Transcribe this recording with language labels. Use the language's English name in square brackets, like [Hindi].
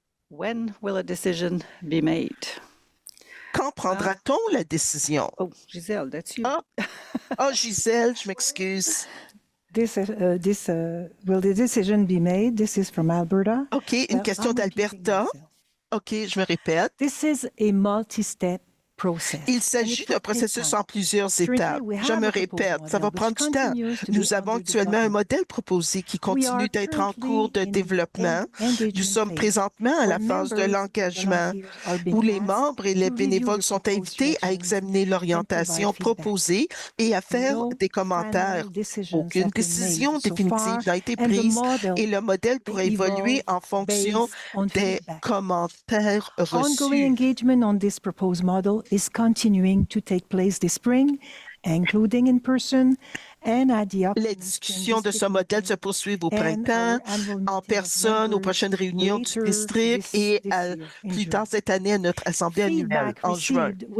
[English] When will a decision be made? [French] Quand prendra-t-on la décision? [English] Oh, Gisèle, that's you. [French] Gisèle, je m'excuse. [English] Will the decision be made? This is from Alberta. [French] OK, une question d'Alberta. OK, je me répète. [English] This is a multi-step process. [French] Il s'agit d'un processus en plusieurs étapes. Je me répète, ça va prendre du temps. Nous avons actuellement un modèle proposé qui continue d'être en cours de développement. Nous sommes présentement à la phase de l'engagement où les membres et les bénévoles sont invités à examiner l'orientation proposée et à faire des commentaires. Aucune décision définitive n'a été prise et le modèle pourra évoluer en fonction des commentaires reçus. [English] Ongoing engagement on this proposed model is continuing to take place this spring, including in person and at the [French] Les discussions de ce modèle se poursuivent au printemps, en personne, aux prochaines réunions du district et plus tard cette année à notre assemblée annuelle en juin.